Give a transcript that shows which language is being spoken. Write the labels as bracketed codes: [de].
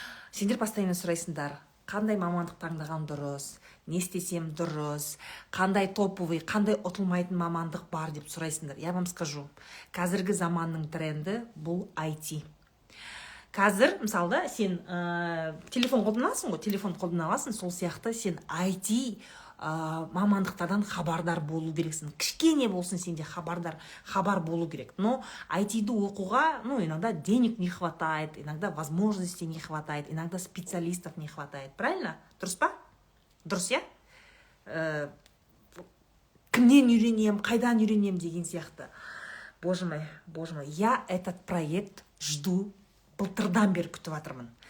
[kk] Сендер постоянно сұрайсыңдар. Қандай мамандық таңдаған дұрыс, не істесем дұрыс, қандай топовый, қандай ұтылмайтын мамандық бар деп сұрайсыңдар. [ru] Я вам скажу, [kk] қазіргі заманның тренді бұл IT. Қазір, мысалы, сен телефон қолданасың ғой, телефон қолданасың, сол сияқты сен IT мамандықтардан хабардар болу керексің. Кішкене болсын сенде хабар болу керек. [ru] Но [kk] IT-ді оқуға, [ru] иногда денег не хватает, иногда возможностей не хватает, иногда специалистов не хватает. Правильно? [kk] Дұрыс па? Дұрыс, я? Кімнен үйренем, қайдан үйренем деген сияқты. [ru] Боже мой, я этот проект жду, [kk] былтырдан бері күтіп жатырмын.